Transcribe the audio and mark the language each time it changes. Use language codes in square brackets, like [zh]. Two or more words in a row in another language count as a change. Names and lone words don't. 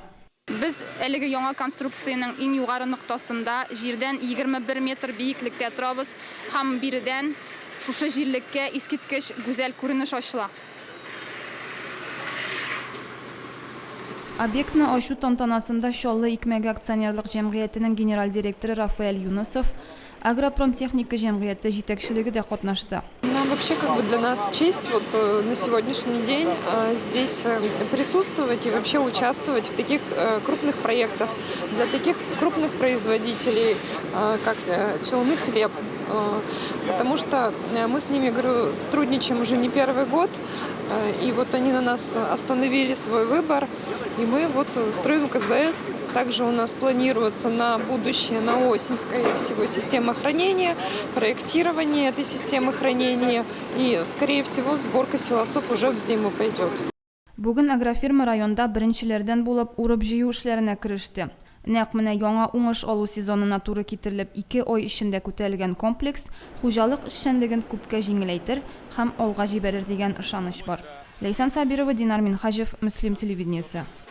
[tt] Без әлеге яңа конструкцияның иң югары ноктасында җирдән 21 метр биеклектә торабыз һәм биредән шушы җирлеккә искиткеч гүзәл күренеш ачыла. Объектны ачу тантанасында Чаллы икмәге акционерлык җәмгыятенең генераль директоры Рафаэль Юнусов, Агропром техника җәмгыяте җитәкчелеге дә катнашты. [ru] Вообще для нас честь на сегодняшний день здесь присутствовать и вообще участвовать в таких крупных проектах для таких крупных производителей, как Челны хлеб. Потому что мы с ними, говорю, сотрудничаем уже не первый год, и вот они на нас остановили свой выбор, и мы вот строим КЗС. Также у нас планируется на будущее, на осень, скорее всего, система хранения, проектирование этой системы хранения, и, скорее всего, сборка силосов уже в зиму пойдет. [tt] Бүген агрофирма районда беренчеләрдән булып урып җыю эшләренә кереште. Нәкъ менә яңа уңыш алу сезонына туры китерелеп 2 ай эчендә күтәрелгән комплекс хуҗалык эшчәнлеген күпкә җиңеләйтер һәм алга җибәрер дигән ышаныч бар. Ләйсан Сабирова, Динар Минхаҗев, Мөслим телевидениесе.